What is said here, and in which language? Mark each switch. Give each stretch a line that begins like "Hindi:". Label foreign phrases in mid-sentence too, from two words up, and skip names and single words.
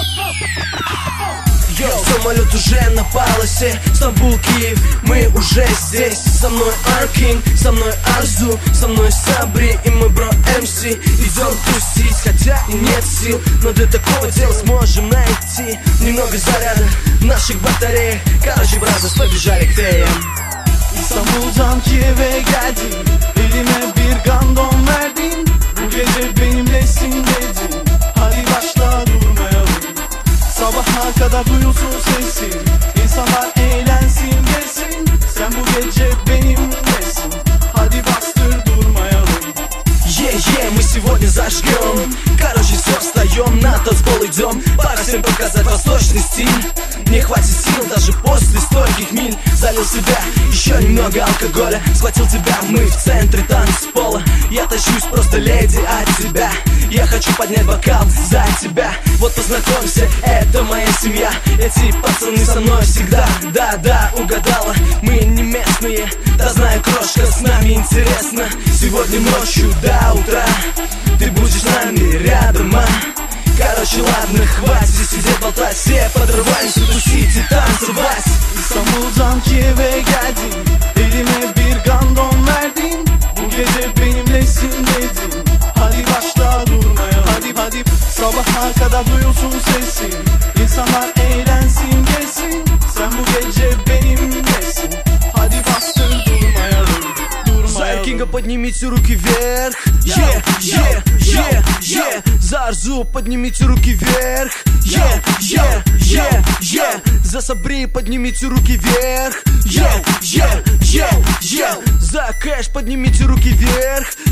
Russian: Самолет уже на полосе, Стамбул, Киев, мы уже здесь. Со мной Аркинг, со мной Арзу, со мной Сабри и мой бро МС. Идем тусить, хотя и нет сил, но для такого дела сможем найти немного заряда в наших батареях. Короче, бразос, побежали к ТМ.
Turkish: İstanbul'dan Kiev'e geldin, elime bir gandon verdin. Bu gece benimlesin dedin, hadi başla durmayalım. Sabaha kadar duyulsun sesin, insanlar eğlensin gelsin. Sen bu gece benimlesin, hadi bastır durmayalım.
Russian: Мы сегодня зажгем. Короче, все, встаем, на танцпол идем. Пора всем показать восточный стиль. Не хватит сил даже после стольких миль. Залил себя, еще немного алкоголя. Схватил тебя, мы в центре танцпола. Я тащусь просто леди от тебя. Я хочу поднять бокал за тебя. Вот познакомься, это моя семья. Эти пацаны со мной всегда. Да, угадала, мы не местные. Да знаю, крошка, с нами интересно. Сегодня ночью до утра ты будешь с нами рядом, а? Короче, ладно, хватит здесь сидеть, болтать. Все подрываемся, тусить и танцевать.
Turkish: İstanbul'dan Kiev'e geldin, elime bir gandon verdin. Bu gece benimlesin dedin, hadi başla durmayalım. Hadi sabaha kadar duyulsun sesin, İnsanlar eğlensin gelsin. Sen bu gece benimlesin, hadi bastır durmayalım.
Russian: Аркинга, поднимите руки вверх. За Арзу поднимите руки вверх. За Сабри поднимите руки вверх. За Кэш поднимите руки вверх.